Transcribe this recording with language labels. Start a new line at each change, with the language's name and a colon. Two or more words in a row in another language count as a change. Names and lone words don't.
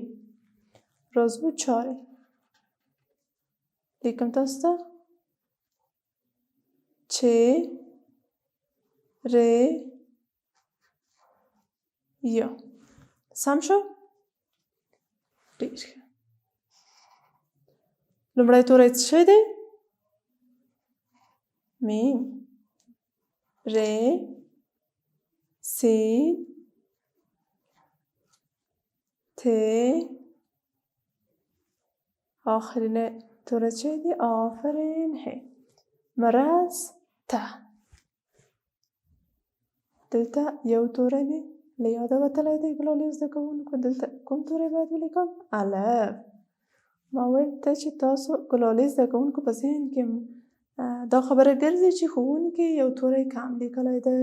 Pashto: راز بود چاره. لیکم تاسو ته چه، ر، یا. سم شو؟ ډېر ښه. لومړی توری څه شی دی؟ میم. ر، سین، ت. آخرین توری چه دی؟ آفرین، ه. مرسته. دلته یو توری مې له یاده وتلی دی ګلالي زده کوونکو. دلته کوم توری باید ولیکم؟ الف. ما ویل ته چې تاسو ګلالي زده کوونکو په ذهن کې دا خبره ګرځي چې ښوونکي یو توری کم لیکلی دی.